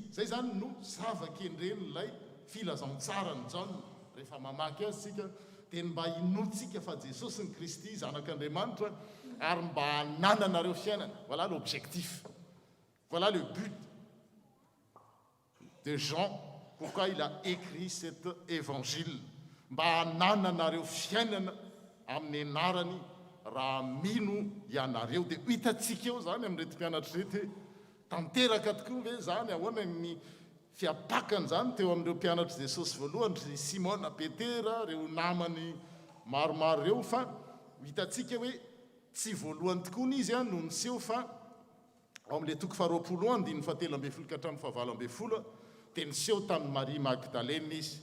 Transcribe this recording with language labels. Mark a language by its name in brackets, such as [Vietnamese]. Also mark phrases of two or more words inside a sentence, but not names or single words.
[Malagasy] Zay zany no zava-kendreny ilay filazantsara ny jaona rehefa mamaky azy tsika dia mba hinotsika fa Jesosy ny Kristy zanak'Andriamanitra ary mba hanananareo fiainana. [French] Voilà l'objectif, voilà le but de Jean, pourquoi il a écrit cet évangile. [Malagasy] Mba hanananareo fiainana amin'ny anarany raha mino ianareo. Dia hitantsika eo zany amin'irety mpianatra rety tanteraka tokoa ve zany ahoana ny fiapakany zany teo amin'ireo mpianatra Jesosy voalohany ry Simona Petera reo namany maromaro reo fa hitantsika hoe tsy voalohany tokoa n'izy no niseho fa ao amin'le toko faharoapolo andiny fahatelo ambin'ny folo ka hatramin'ny fahavalo ambin'ny folo dia niseho tamin'ny Marie Magdalena izy.